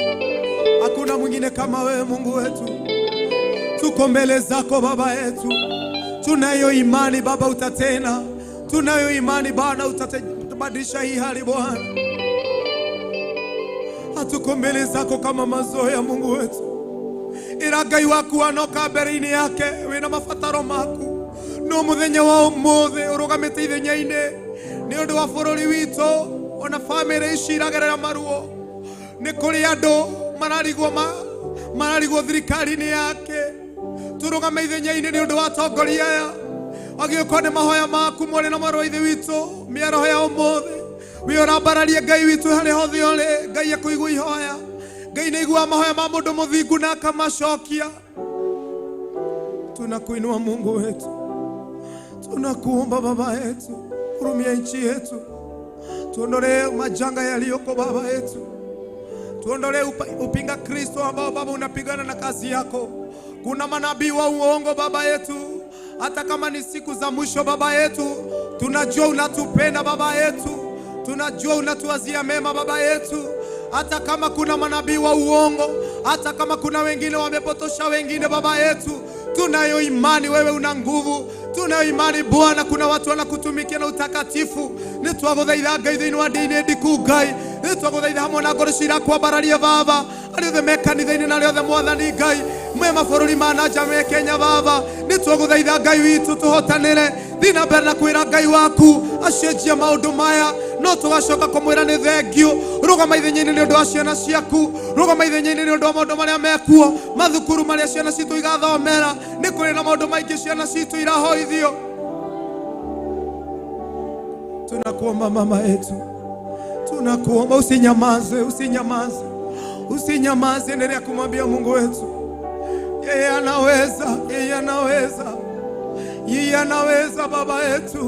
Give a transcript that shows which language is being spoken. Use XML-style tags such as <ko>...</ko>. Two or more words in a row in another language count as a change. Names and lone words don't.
<sw>Hakuna mwingine kama wewe Mungu wetu. Tuko mbele zako Baba yetu, tunayo imani Baba utatenda, tunayo imani Bwana utabadilisha hii hali Bwana. Hatuko mbele zako kama mazoea Mungu wetu.</sw> <ki>Iragai waku anoka berini yake wina mafataro maku no muthenya wa umuthe urugamite ithenya-ini ni undu wa bururi witu ona family ici iragerera maruo. Ni kuri andu mararigwo thirikari-ini yake. Turugame ithenya-ini ni undu wa atongoria aya agĩũkwo nĩ mahoya maku mwari na mwarĩ wa ithe witũ. Mĩaraho ya ũmũthĩ we ũrambararia Ngai witũ harĩ hothe ũrĩ. Ngai akũigua ihoya, Ngai nĩ aiguaga mahoya ma mũndũ mũthingu na akamacokia.</ki> <sw>Tunakuinua Mungu wetu, tunakuomba Baba yetu, hurumia nchi yetu, tuondolee majanga yaliyoko Baba yetu, tuondolee upinga Kristo ambao Baba unapigana na kazi yako. Kuna manabii wa uongo Baba yetu, hata kama ni siku za mwisho Baba yetu, tunajua unatupenda Baba yetu, tunajua unatuwazia mema Baba yetu. Hata kama kuna manabii wa uongo, hata kama kuna wengine wamepotosha wengine Baba yetu, tunayo imani wewe una nguvu. Tunayo imani Bwana kuna watu wanakutumikia na utakatifu.</sw> <ki>Nitwaguthaitha Ngai thĩinĩ wa ndini ndiku Ngai, nitwaguthaitha hamwe na ngoro ciakwa bararia Baba arĩothe me kanitha-inĩ na arĩothe Mwathani Ngai mwe mabũrũri ma nanja me Kenya Baba. Nitwaguthaitha Ngai witũ tuhotanĩre thiĩ na mbere na kwĩra Ngai waku acenjia maũndũ maya, no tũgacoka kũmwĩra nĩ thengio. Rũgama ithenya-inĩ nĩ ũndũ wa ciana ciaku, rũgama ithenya-inĩ nĩ ũndũ wa maũndũ marĩa mekuo, mathukuru marĩa ciana citũ igathomera. Nĩ kũrĩ na maũndũ maingĩ ciana citũ irahoithio.</ki> <sw>Tunakuomba mama yetu, tunakuomba usinyamaze, usinyamaze, usinyamaze. Endelea kumwambia Mungu wetu yeye anaweza, yeye anaweza, yeye anaweza Baba yetu.</sw>